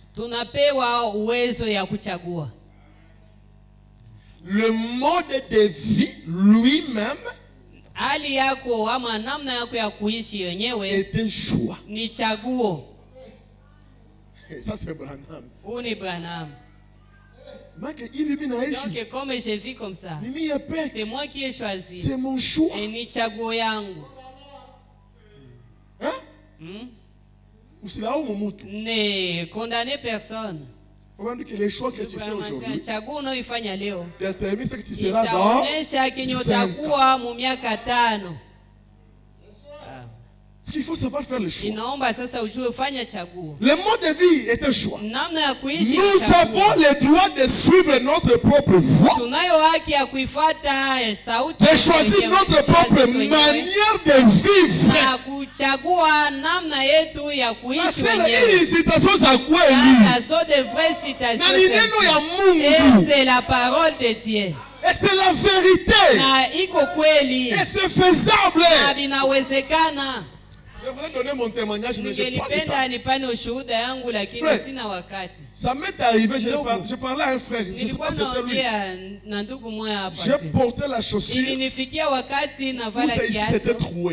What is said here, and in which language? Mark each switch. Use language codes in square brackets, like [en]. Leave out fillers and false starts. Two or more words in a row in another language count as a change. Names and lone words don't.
[fr] Le mode de vie lui-même est un choix. Ça c'est Branham. Donc, comme je vis comme ça, c'est moi qui ai choisi. C'est mon choix. [sw] Et ni chaguo yangu. [fr] Ne condamner personne. Que les choix que tu fais aujourd'hui détermine ce que tu seras dans 5 ans. Ce qu'il faut savoir faire le choix. [sw] Inaomba sasa ujue fanya chaguo. [fr] Le mode de vie est un choix. [sw] Namna ya kuishi [fr] Nous avons le droit de suivre notre propre voie. [sw] Tunayo haki ya kuifuata sauti. [fr] De choisir notre propre manière de vivre. [sw] Na kuchagua namna yetu ya kuishi wenyewe. Hii citation za kweli. [fr] Ça de vraies citations. [sw] Na ni neno ya Mungu. [fr] Et c'est la parole de Dieu. Et c'est la vérité. [sw] Na iko kweli. [fr] Et c'est faisable. [sw] Na binawezekana. [fr] Je voudrais donner mon témoignage, mais je n'ai pas de temps. Ça m'est arrivé, je parlais à un frère, je sais pas si c'était lui. J'ai porté la chaussure, où c'était troué.